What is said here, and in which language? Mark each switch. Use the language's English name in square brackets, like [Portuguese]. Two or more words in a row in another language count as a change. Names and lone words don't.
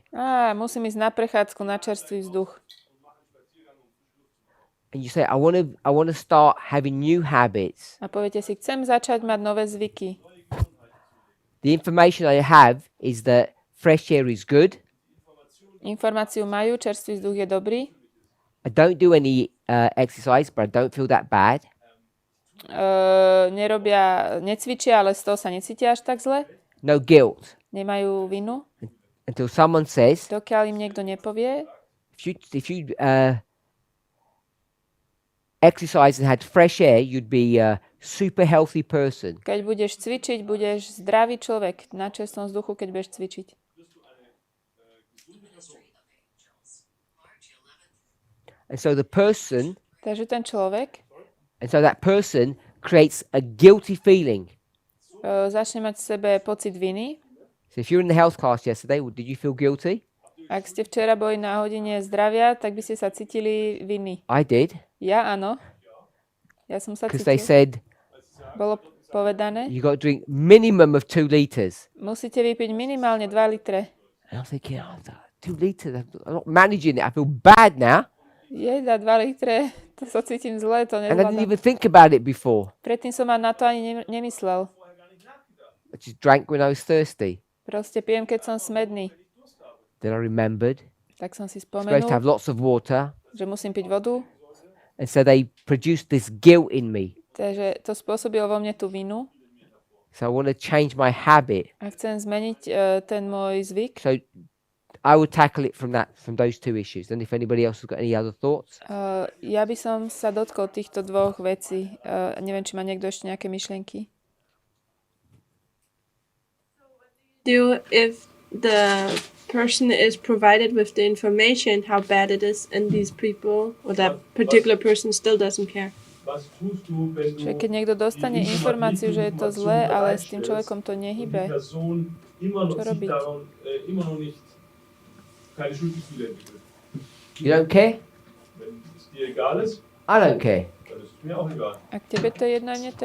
[Slovak] Musím ísť na prechádzku, na čerstvý vzduch. [English] And you say, I want to start having new habits. [Slovak] A poviete si, chcem začať mať nové zvyky. [English] The information I have is that fresh air is good. [Slovak] Informáciu majú, čerstvý vzduch je dobrý. [English] I don't do any exercise, but I don't feel that bad. [Slovak] Necvičia, ale z toho sa necítia až tak zle. [English] No guilt. [Slovak] Nemajú vinu. [English] Until someone says, [Slovak] Dokiaľ im niekto nepovie, [English] if you exercise and had fresh air, you'd be a super healthy person. [Slovak] keď budeš cvičiť, budeš zdravý človek na čerstvom vzduchu, keď budeš cvičiť. [English] And so the person, [Slovak] Takže ten človek [English] and so that person creates a guilty feeling. [Slovak] začne mať v sebe pocit viny. [English] So if you're in the health class yesterday, did you feel guilty? [Slovak] Ak ste včera boli na hodine zdravia, tak by ste sa cítili viny. [English] I did. [Slovak] Ja áno. Ja som sa [English] Because they [Slovak] cítil. [English] said [Slovak] Bolo povedané, [English] you got to drink minimum of 2 liters. [Slovak] musíte vypiť minimálne 2 litre. [English] And I'm thinking, 2 liters. I'm not managing it. I feel bad now. [Slovak] Jeda 2 litre, to sa cítim zle, to [English] And I didn't [Slovak] nezvládam. [English] even think about it before. [Slovak] Predtým som na to ani nemyslel. [English] I just drank when I was thirsty. [Slovak] Proste pijem, keď som smedný. [English] Then I remembered. [Slovak] Tak som si [English] Supposed to have [Slovak] spomenul, [English] lots of water. [Slovak] že musím piť vodu. [English] And so they produced this guilt in me. [Slovak] Takže to spôsobilo vo mne tú vinu. [English] So I want to change my habit. [Slovak] A chcem zmeniť ten môj zvyk. [English] So I would tackle it from those 2 issues. And if anybody else has got any other thoughts. [Slovak] Ja by som sa dotkol týchto dvoch vecí. Neviem, či má niekto ešte nejaké myšlienky. [English] If the person is provided with the information how bad it is, and these people or that particular person still doesn't care. [Slovak] Čiže keď niekto dostane informáciu, že je to zlé, ale s tým človekom to nehybe, čo robiť? [English] You don't care? I don't care. [Slovak] Ak tebe to je jedno, mne to je